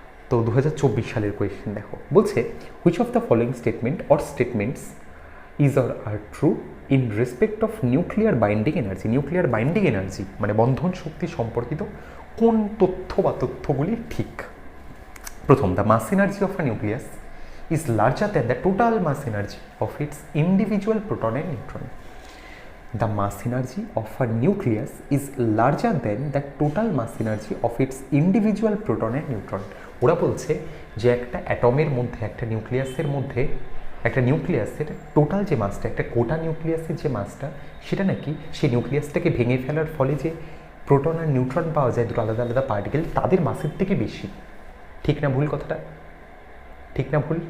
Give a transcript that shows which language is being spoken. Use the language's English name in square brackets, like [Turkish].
[Bangla] তো 2024 সালের কোয়েশ্চেন দেখো, বলছে [English] Which of the following statement or statements is or are true in respect of nuclear binding energy. [Bangla] Nuclear binding energy মানে বন্ধন শক্তি সম্পর্কিত কোন তথ্য বা তথ্যগুলি ঠিক? [English] প্রথম, the mass energy of a nucleus is larger than the total mass energy of its individual proton and neutron. The mass energy of a nucleus is larger than the total mass energy of its individual proton and neutron. [Bangla] ওরা বলছে যে একটা অ্যাটমের মধ্যে, একটা নিউক্লিয়াসের মধ্যে, একটা নিউক্লিয়াসের টোটাল যে মাসটা, একটা গোটা নিউক্লিয়াসের যে মাসটা, সেটা নাকি সেই নিউক্লিয়াসটাকে ভেঙে ফেলার ফলে যে প্রোটন আর নিউট্রন পাওয়া যায়, দুটো আলাদা আলাদা পার্টিকেল, তাদের মাসের থেকে বেশি। ঠিক না ভুল কথাটা? ঠিক না ভুল?